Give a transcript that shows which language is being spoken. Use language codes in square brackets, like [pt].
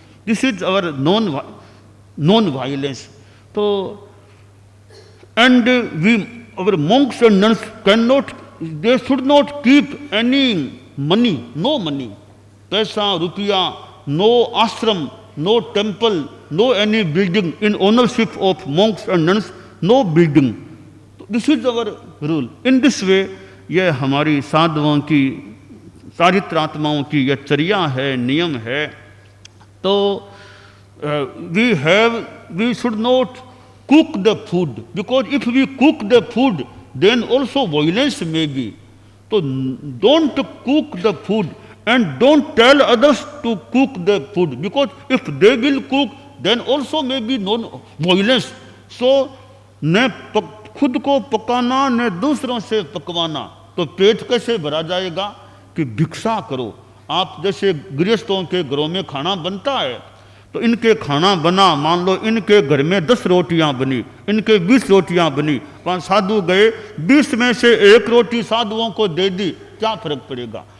[en] This is our non-violence. So, and our monks and nuns cannot, they should not keep any money, no money, [hi] पैसा रुपया, [en] no ashram, no temple, no any building in ownership of monks and nuns, no building. This is our rule. In this way, [hi] यह हमारी साधुओं की, चारित्रात्माओं की यह चर्या है, नियम है। [en] तो we should not cook the food, because if we cook the food, then also violence may be. So don't cook the food and don't tell others to cook the food, because if they will cook, then also may be non-violence. [hi] So न खुद को पकाना न दूसरों से पकवाना, तो पेट कैसे भरा जाएगा कि भिक्षा करो। आप जैसे गृहस्थों के घरों में खाना बनता है, तो इनके खाना बना, मान लो इनके घर में 10 रोटियां बनी, इनके 20 रोटियां बनी, 5 साधु गए, 20 में से 1 रोटी साधुओं को दे दी, क्या फर्क पड़ेगा?